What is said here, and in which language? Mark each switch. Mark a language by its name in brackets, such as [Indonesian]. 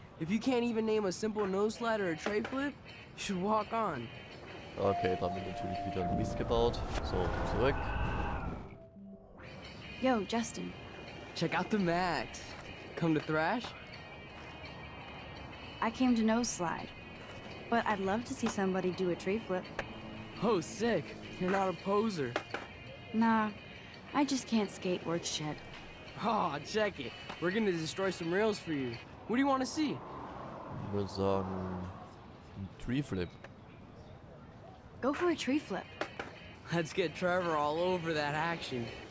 [English] If you can't even name a simple nose slide or a tray flip, you should walk on. [German] Okay, da haben wir natürlich wieder Mist gebaut. So, zurück. [English] Yo, Justin. Check out the Max. Come to thrash? I came to nose slide. But I'd love to see somebody do a tree flip. Oh, sick. You're not a poser. Nah, I just can't skate worth shit. Oh, check it. We're gonna destroy some rails for you. What do you want to see? [German] Ich würde sagen, ein Tree Flip. [English] Go for a tree flip. Let's get Trevor all over that action.